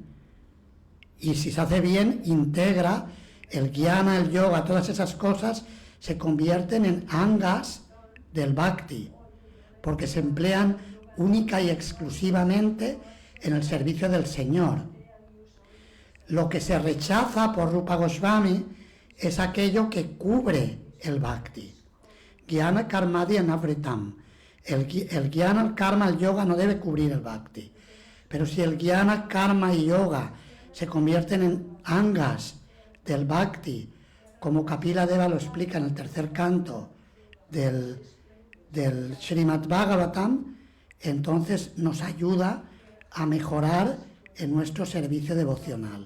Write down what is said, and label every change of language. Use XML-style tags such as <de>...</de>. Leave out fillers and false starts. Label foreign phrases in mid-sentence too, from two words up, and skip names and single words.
<es>Y si se hace bien, integra el jnana, el yoga, todas esas cosas se convierten en angas del bhakti, porque se emplean única y exclusivamente en el servicio del Señor. Lo que se rechaza por Rupa Goswami es aquello que cubre el bhakti.</es> <sa>ज्ञान कर्मादि अनावृतम्.</sa> <es>El jnana, el karma, el yoga no debe cubrir el bhakti. Pero si el jnana, karma y yoga se convierten en angas del bhakti como Kapila Deva lo explica en el tercer canto del Srimad Bhagavatam, entonces nos ayuda a mejorar en nuestro servicio devocional.</es>